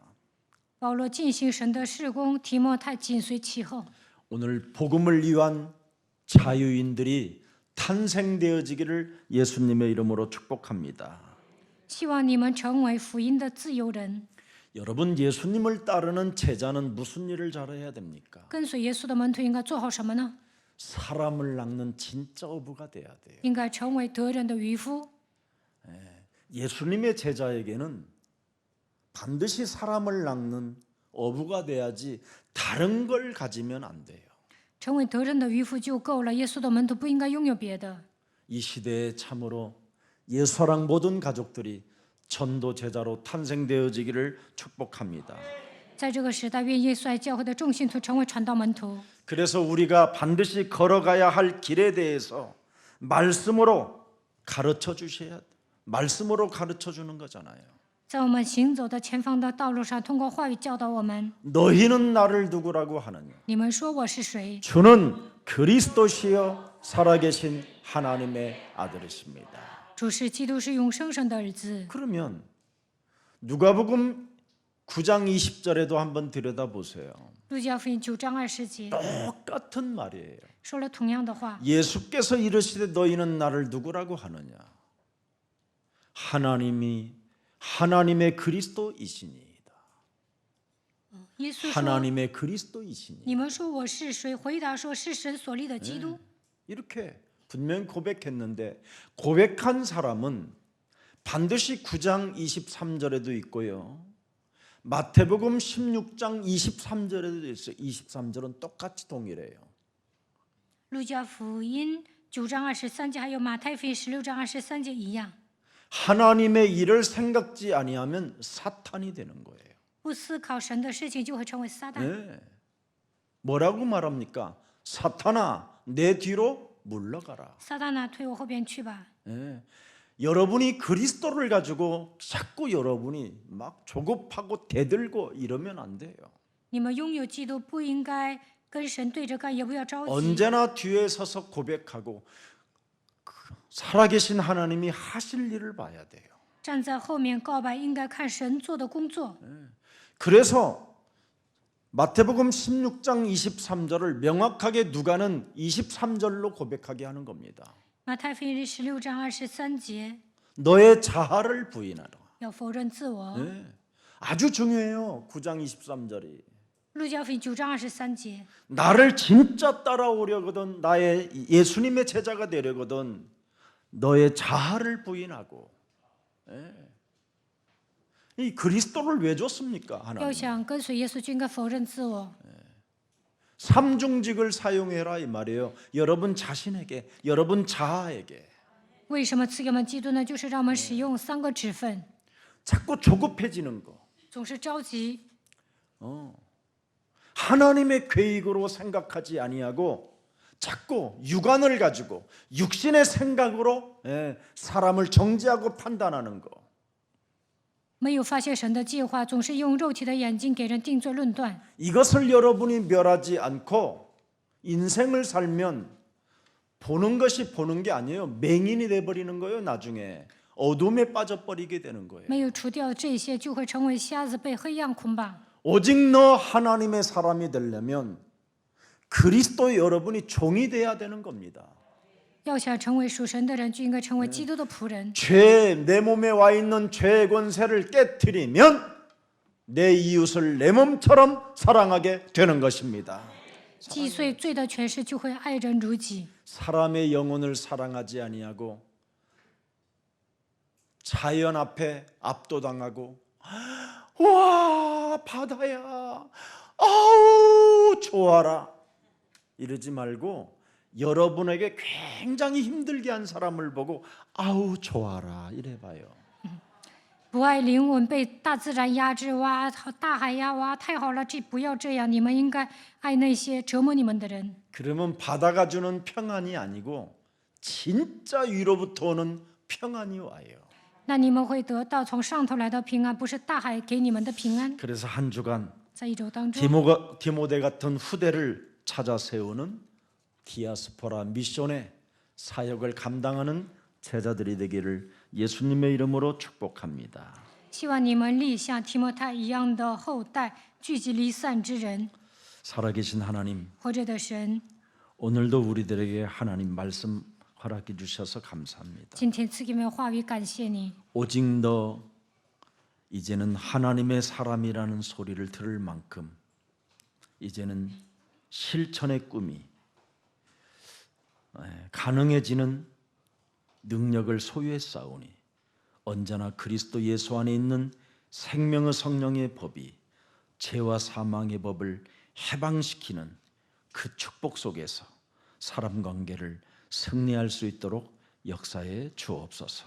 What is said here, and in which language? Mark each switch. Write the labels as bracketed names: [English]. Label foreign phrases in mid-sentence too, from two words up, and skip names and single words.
[Chinese] 保罗进行神的事工，提摩太紧随其后。 [Korean] 오늘 복음을 위한 자유인들이 탄생되어지기를 예수님의 이름으로 축복합니다. [Chinese] 希望你们成为福音的自由人。 [Korean] 여러분 예수님을 따르는 제자는 무슨 일을 잘해야 됩니까? [Chinese] 跟随耶稣的门徒应该做好什么呢？ [Korean] 사람을 낚는 진짜 어부가 돼야 돼요. [Chinese] 应该成为得人的渔夫。 [Korean] 예수님의 제자에게는 반드시 사람을 낚는 어부가 돼야지 다른 걸 가지면 안 돼요. [Chinese] 成为得人的渔夫就够了。耶稣的门徒不应该拥有别的。 [Korean] 이 시대에 참으로 예수랑 모든 가족들이 전도 제자로 탄생되어지기를 축복합니다. [Chinese] 在这个时代，愿耶稣爱教会的众信徒成为传道门徒。 [Korean] 그래서 우리가 반드시 걸어가야 할 길에 대해서 말씀으로 가르쳐 주셔야 말씀으로 가르쳐 주는 거잖아요. [Chinese] 在我们行走的前方的道路上，通过话语教导我们。 [Korean] 너희는 나를 누구라고 하느냐? [Chinese] 你们说我是谁？ [Korean] 주는 그리스도시여 살아계신 하나님의 아들이십니다. [Chinese] 主是基督，是永生神的儿子。 [Korean] 그러면 누가복음 9장 20절에도 한번 들여다보세요. [Chinese] 路加福音9章20节 [Korean] 똑같은 말이에요. [Chinese] 说了同样的话。 [Korean] 예수께서 이르시되 너희는 나를 누구라고 하느냐? 하나님의 그리스도이시니이다. [Chinese] 耶稣说 [Korean] 하나님의 그리스도이시니. [Chinese] 你们说我是谁？回答说是神所立的基督。 [Korean] 이렇게 분명 고백했는데 고백한 사람은 반드시 9장 23절에도 있고요. 마태복음 16장 23절에도 있어요. 23절은 똑같이 동일해요. [Chinese] 路加福音9章23节，还有马太福音16章23节一样。 [Korean] 하나님의 일을 생각지 아니하면 사탄이 되는 거예요. [Chinese] 不思考神的事情，就会成为撒旦。 [Korean] 네. 뭐라고 말합니까? 사탄아 내 뒤로 물러가라. [Chinese] 撒旦啊，退我后边去吧！ [Korean] 네. 여러분이 그리스도를 가지고 자꾸 여러분이 막 조급하고 대들고 이러면 안 돼요. [Chinese] 你们拥有基督，不应该跟神对着干，也不要着急。 [Korean] 언제나 뒤에 서서 고백하고 살아계신 하나님이 하실 일을 봐야 돼요. [Chinese] 站在后面告白，应该看神做的工作。 [Korean] 그래서 마태복음 16장 23절을 명확하게 누가는 23절로 고백하게 하는 겁니다. [Chinese] 马太福音16章23节， [Korean] 너의 자아를 부인하라. [Chinese] 要否认自我。 [Korean] 네. 아주 중요해요. 9장 23절이. [Chinese] 路加福音9章23节， [Korean] 나를 진짜 따라오려거든 나의 예수님의 제자가 되려거든 너의 자아를 부인하고. 네. 이 그리스도를 왜 줬습니까? [Chinese] 要 [Korean] 하나님. [Chinese] 想跟随耶稣，就应该否认自我。 [Korean] 삼중직을 사용해라 이 말이에요. 여러분 자신에게, 여러분 자아에게. [Chinese] 为什么赐给我们基督呢？就是让我们使用3个职分， [Korean] 자꾸 조급해지는 거. [Chinese] 总是着急， [Korean] 하나님의 계획으로 생각하지 아니하고 자꾸 육안을 가지고 육신의 생각으로 사람을 정죄하고 판단하는 거. [Chinese] 没有发现神的计划，总是用肉体的眼睛给人定罪论断。 [Korean] 이것을 여러분이 멸하지 않고 인생을 살면 보는 것이 보는 게 아니에요. 맹인이 돼버리는 거예요. 나중에 어둠에 빠져버리게 되는 거예요. [Chinese] 没有除掉这些，就会成为瞎子，被黑暗捆绑。 [Korean] 오직 너 하나님의 사람이 되려면 그리스도 여러분이 종이 돼야 되는 겁니다. [Chinese] 要想成为属神的人，就应该成为基督的仆人。 [Korean] 죄, 내 몸에 와 있는 죄의 권세를 깨트리면 내 이웃을 내 몸처럼 사랑하게 되는 것입니다. [Chinese] 击碎罪的权势，就会爱人如己。 [Korean] 사람의 영혼을 사랑하지 아니하고 자연 앞에 압도당하고 와 바다야 아우 좋아라 이러지 말고 여러분에게 굉장히 힘들게 한 사람을 보고 아우 좋아라 이래봐요. [Chinese] 不爱灵魂被大自然压制，哇，大海呀，哇，太好了，这不要这样，你们应该爱那些折磨你们的人。 [Korean] 그러면 바다가 주는 평안이 아니고 진짜 위로부터 오는 평안이 와요. [Chinese] 那你们会得到从上头来的平安，不是大海给你们的平安。 [Korean] 그래서 한 주간 [Chinese] 在一周当中， [Korean] 디모데 같은 후대를 찾아 세우는 디아스포라 미션의 사역을 감당하는 제자들이 되기를 예수님의 이름으로 축복합니다. [Chinese] 希望你们立像提摩太一样的后代，聚集离散之人。 [Korean] 살아계신 하나님, [Chinese] 活着的神， [Korean] 오늘도 우리들에게 하나님 말씀 허락해 주셔서 감사합니다. [Chinese] 今天赐给我们话语，感谢你。 [Korean] 오직 너 이제는 하나님의 사람이라는 소리를 들을 만큼 이제는 실천의 꿈이 가능해지는 능력을 소유했사오니 언제나 그리스도 예수 안에 있는 생명의 성령의 법이 죄와 사망의 법을 해방시키는 그 축복 속에서 사람 관계를 승리할 수 있도록 역사해 주옵소서.